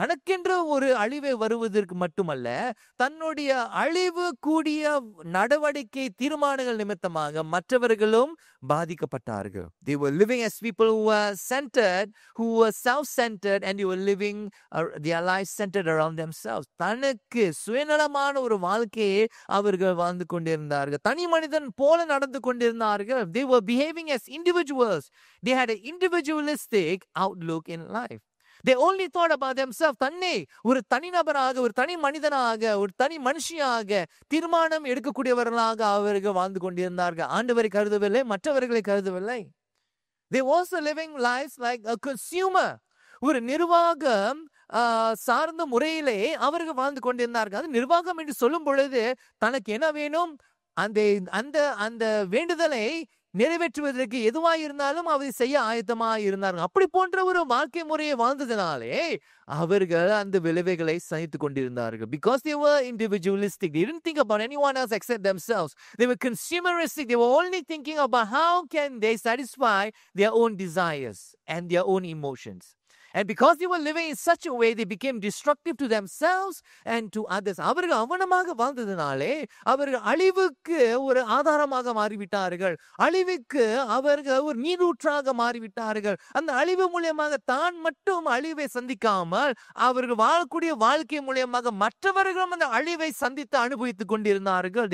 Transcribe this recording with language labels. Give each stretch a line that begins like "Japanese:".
Tamil: தனக்கென்று ஒரு அழிவை வருவதற்கு மட்டுமல்ல, தன்னுடைய அழிவு கூடிய நடவடிக்கை தீர்மானங்கள் நிமித்தமாக மற்றவர்களும் பாதிக்கப்பட்டார்கள்.
English: They were living as people who were centered, who were self-centered, and they were living their lives centered around themselves.
Tamil: தனக்கு சுயநலமான ஒரு வாழ்க்கையை அவர்கள் வாழ்ந்து கொண்டிருந்தார்கள். தனி மனிதன் போல நடந்து கொண்டிருந்தார்கள்.
English: They were behaving as individuals. They had an individualistic outlook in life. They only thought about themselves.
Tamil: தன்னை ஒரு தனிநபராக, ஒரு தனி மனிதனாக, ஒரு தனி மனுஷியாக தீர்மானம் எடுக்கக்கூடியவர்களாக அவர்கள் வாழ்ந்து கொண்டிருந்தார்கள். ஆண்டவரை கருதவில்லை, மற்றவர்களை கருதவில்லை.
English: They were also living lives like a consumer.
Tamil: ஒரு நிர்வாகம் சார்ந்த முறையிலே அவர்கள் வாழ்ந்து கொண்டிருந்தார்கள். அது நிர்வாகம் என்று சொல்லும் பொழுது தனக்கு என்ன வேணும், அந்த வேண்டுதலை நிறைவேற்றுவதற்கு எதுவாக இருந்தாலும் அதை செய்ய ஆயத்தமாக இருந்தார்கள். அப்படி போன்ற ஒரு வாழ்க்கை முறையை வாழ்ந்ததினாலே அவர்கள் அந்த விளைவுகளை சகித்துக் கொண்டிருந்தார்கள்.
English: Because they were individualistic, they didn't think about anyone else except themselves. They were consumeristic. They were only thinking about how can they satisfy their own desires and their own emotions. And because they were living in such a way, they became destructive to themselves and to others.
Tamil: அவர்கள் அவனமாக வாழ்ந்ததினாலே அவர்கள் அழிவுக்கு ஒரு ஆதாரமாக மாறிவிட்டார்கள். அழிவுக்கு அவர்கள் ஒரு நீரூற்றாக மாறிவிட்டார்கள். அந்த அழிவு மூலியமாக தான் மட்டும் அழிவை சந்திக்காமல் அவர்கள் வாழக்கூடிய வாழ்க்கை மூலியமாக மற்றவர்களும் அந்த அழிவை சந்தித்து அனுபவித்துக் கொண்டிருந்தார்கள்.